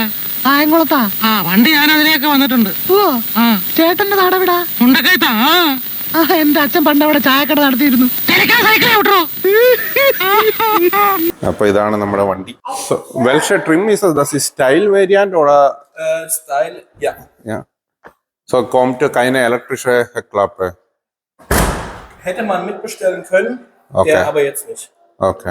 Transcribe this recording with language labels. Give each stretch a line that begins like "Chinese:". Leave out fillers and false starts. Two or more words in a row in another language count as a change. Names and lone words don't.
Malayalam: കായംകുളത്താ. വണ്ടി ഞാൻ അതിലേക്ക് വന്നിട്ടുണ്ട്. ഓ, ചേട്ടന്റെ നാടെവിടാ? മുണ്ടക്കയത്താ. എന്റെ അച്ഛൻ പണ്ട് അവിടെ ചായക്കട നടത്തിയിരുന്നു. സൈക്കിൾ വിട്ടോ? അപ്പൊ ഇതാണ് നമ്മുടെ വണ്ടി.
English: Welsh trim is the style variant or
German: Style, ja. ja. So kommt keine elektrische Heckklappe. Hätte man mitbestellen können, Okay. der aber jetzt nicht.
Malayalam: ഓക്കെ.